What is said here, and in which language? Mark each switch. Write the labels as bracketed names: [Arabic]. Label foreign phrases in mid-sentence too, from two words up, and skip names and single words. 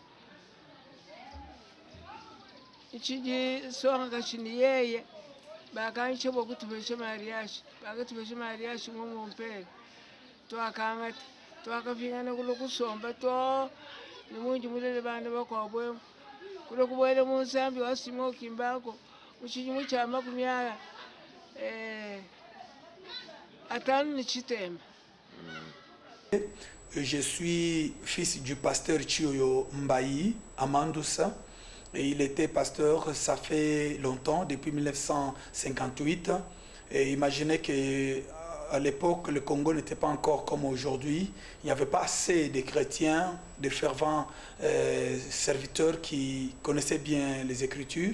[Luba-Katanga] ichiji songa kachini yeye bakanchebo kutubesha mariage bakatubesha mariage mumumpele twakangata twakafingana kulo kusomba to nimunji mulele bana bakwabwe kulo kubwele munsambi wasimo kimbako uchijimu cha 50 atanu ni chitemba [French] Je suis fils du pasteur Chioyo Mbayi à Mandoussa. Et il était pasteur, ça fait longtemps, depuis 1958. Et imaginez qu'à l'époque, le Congo n'était pas encore comme aujourd'hui. Il n'y avait pas assez de chrétiens, de fervents serviteurs qui connaissaient bien les Écritures.